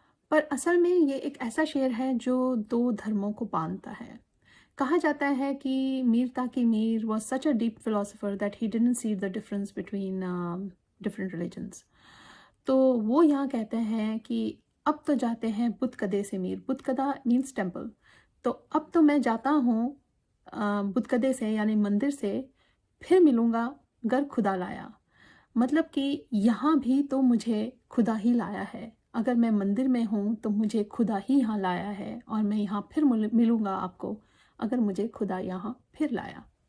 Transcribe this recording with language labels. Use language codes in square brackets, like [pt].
[hi] पर असल में ये एक ऐसा शेर है जो दो धर्मों को बांधता है। कहा जाता है कि मीर ताकि Mir [en] was such a deep philosopher that he didn't see the difference between different religions. [hi] तो वो यहाँ कहते हैं कि अब तो जाते हैं बुतकदे से मीर, बुतकदा [en] Means temple. [hi] तो अब तो मैं जाता हूँ बुतकदे से यानी मंदिर से, फिर मिलूँगा गर खुदा लाया। मतलब कि यहाँ भी तो मुझे खुदा ही लाया है, अगर मैं मंदिर में हूँ तो मुझे खुदा ही यहाँ लाया है, और मैं यहाँ फिर मिलूँगा आपको अगर मुझे खुदा यहाँ फिर लाया।